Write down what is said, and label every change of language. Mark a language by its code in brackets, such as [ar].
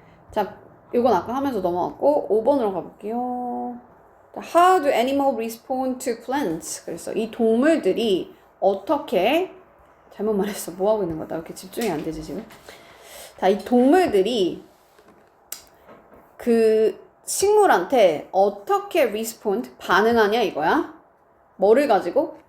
[ko] 자, 이건 아까 하면서 넘어갔고 5번으로 가볼게요. [en] How do animals respond to plants? [ko] 그래서 이 동물들이 어떻게, 잘못 말했어. 뭐 하고 있는 거다. 왜 이렇게 집중이 안 되지 지금? 자, 이 동물들이 그 식물한테 어떻게 respond, 반응하냐 이거야. 뭐를 가지고?